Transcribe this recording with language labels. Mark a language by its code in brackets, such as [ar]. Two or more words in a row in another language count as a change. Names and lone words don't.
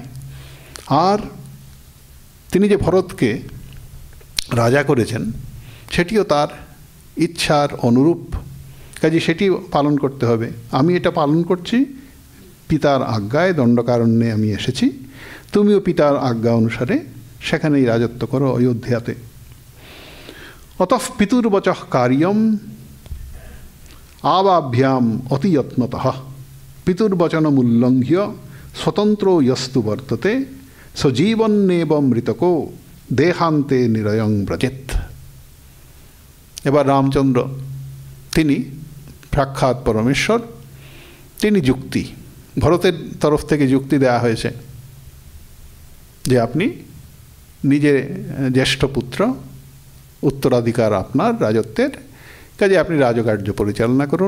[bn] আর তিনি যে ভরতকে রাজা করেছেন সেটিও তার ইচ্ছার অনুরূপ, কাজে সেটি পালন করতে হবে। আমি এটা পালন করছি পিতার আজ্ঞায়, দণ্ডকারণ্যে আমি এসেছি, তুমিও পিতার আজ্ঞা অনুসারে সেখানেই রাজত্ব করো অযোধ্যাতে। [sa] অতঃ পিতুর্বচঃ কার্যম আবাভ্যাম অতিযত্নতঃ পিতুর্বচনমুল্লঙ্ঘ্য স্বতন্ত্রো যস্তু বর্ততে সজীবন্নেব মৃতকো দেহান্তে নিরয়ং ব্রজেত। [bn] এবার রামচন্দ্র তিনি সাক্ষাৎ পরমেশ্বর, তিনি যুক্তি, ভরতের তরফ থেকে যুক্তি দেওয়া হয়েছে যে আপনি নিজে জ্যেষ্ঠ পুত্র, উত্তরাধিকার আপনার রাজত্বের, কাজে আপনি রাজকার্য পরিচালনা করুন।